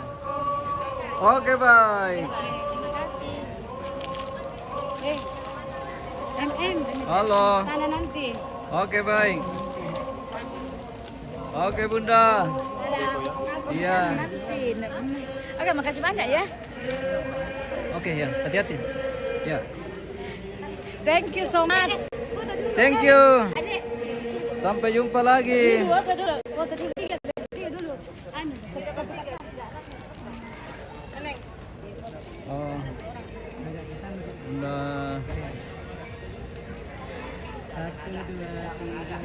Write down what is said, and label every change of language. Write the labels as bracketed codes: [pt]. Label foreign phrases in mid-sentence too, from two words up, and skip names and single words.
[id] Oke, baik. Halo. Sana nanti. Oke, baik. Oke, Bunda. Iya. Nanti. Oke, makasih banyak ya. Oke, ya. Hati-hati. Ya. [en] Thank you so much. Thank you. [id] Sampai jumpa lagi. Foto dulu. Foto dulu. Tiga dulu. Oh. Bunda. 1, 2, 3.